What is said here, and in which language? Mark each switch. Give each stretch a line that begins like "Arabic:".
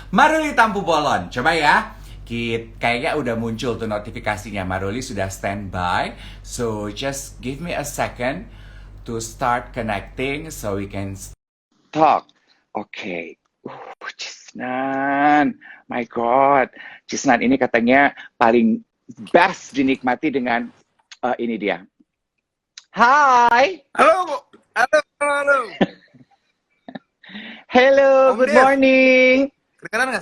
Indonesian: Maruli Tampu Bolon, coba ya. Kayaknya udah muncul tuh notifikasinya. Maruli sudah standby.
English: So just give me a second to start connecting so we can talk. Oke. Cisnan. My God.
Indonesian: Cisnan ini katanya paling best dinikmati dengan ini dia. Hai. Halo, halo. Hello, Om good Dev. morning. Kedengeran nggak